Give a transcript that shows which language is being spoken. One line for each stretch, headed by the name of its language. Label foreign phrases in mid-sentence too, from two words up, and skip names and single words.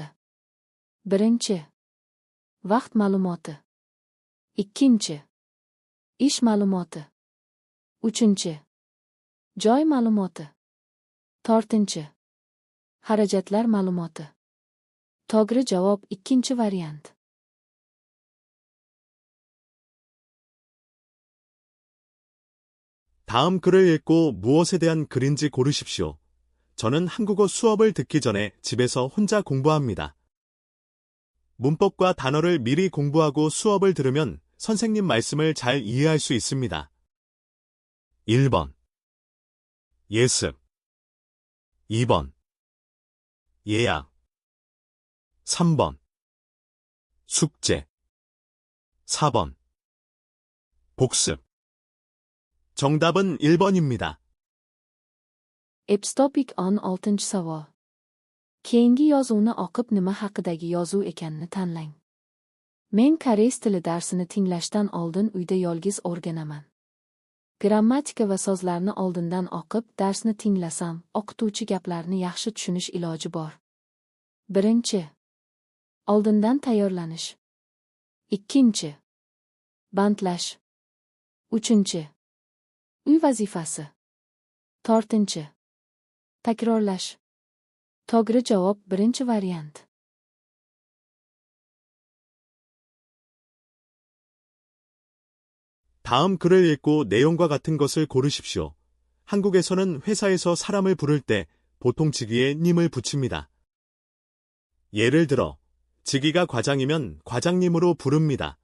Uzbek: Birinchi. Vaqt ma'lumoti. Ikkinchi. Ish ma'lumoti. Uchinchi. Joy ma'lumoti. To'rtinchi. Xarajatlar ma'lumoti. To'g'ri javob ikkinchi variant.
Korean: 다음 글을 읽고 무엇에 대한 글인지 고르십시오. 저는 한국어 수업을 듣기 전에 집에서 혼자 공부합니다. 문법과 단어를 미리 공부하고 수업을 들으면 선생님 말씀을 잘 이해할 수 있습니다. 1번 예습 2번 예약 3번 숙제 4번 복습 정답은 1번입니다.
Uzbek: Epstopik 16 savol. Keyingi yozuvni o'qib nima haqidagi yozuv ekanini tanlang. Men koreys tili darsini tinglashdan oldin uyda yolg'iz o'rganaman. Grammatika va so'zlarni oldindan o'qib, darsni tinglasam, o'qituvchi gaplarni yaxshi tushunish iloji bor. Birinchi. Oldindan tayyorlanish. Ikkinchi. Bandlash. Uchinchi. Uy vazifasi. To'rtinchi. Takrorlash. To'g'ri javob birinchi variant.
Korean: 다음 글을 읽고 내용과 같은 것을 고르십시오. 한국에서는 회사에서 사람을 부를 때 보통 직위에 님을 붙입니다. 예를 들어, 직위가 과장이면 과장님으로 부릅니다.